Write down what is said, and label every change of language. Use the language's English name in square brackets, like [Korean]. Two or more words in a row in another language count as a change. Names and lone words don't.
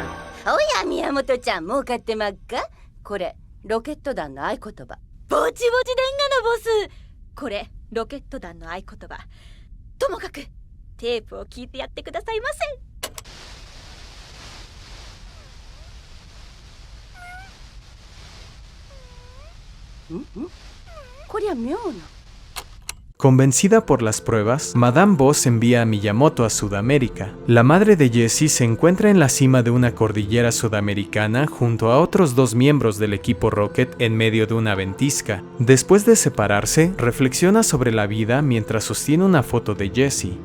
[Japanese] おや宮本ちゃん、儲かってまっか。これロケット団の合言葉。ぼちぼちでんがなボス。これロケット団の合言葉。ともかくテープを聞いてやってくださいませ。こりゃ妙な。 [Spanish] Convencida por las pruebas, Madame Boss envía a Miyamoto a Sudamérica. La madre de Jessie se encuentra en la cima de una cordillera sudamericana junto a otros dos miembros del equipo Rocket en medio de una ventisca. Después de separarse, reflexiona sobre la vida mientras sostiene una foto de Jessie.